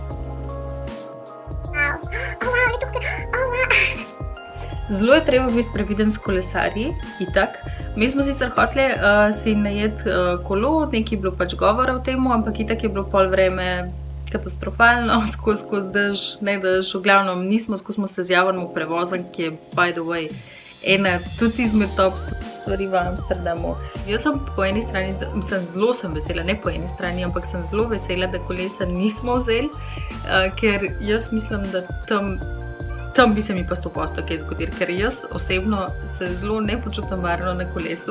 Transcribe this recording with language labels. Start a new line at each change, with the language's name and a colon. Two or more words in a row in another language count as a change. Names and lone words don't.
Slovenian: Zelo je treba biti previden s kolesarji, itak. Mi smo sicer hoteli si najeti kolo, nekaj je bilo pač govora o temu, ampak itak je bilo pol vreme katastrofalno, skozi dež, ne dež, v glavnem nismo, smo se z javnim prevozom, ki je
English: by the way
Slovenian: ena tudi izmed top stvari v Amsterdamu. Jaz sem po eni strani, zelo sem vesela, ne po eni strani, ampak sem zelo vesela, da kolesa nismo vzeli, ker jaz mislim, da tam bi se mi pa 100% kaj zgodilo, ker jaz osebno se zelo ne počutim varno na kolesu.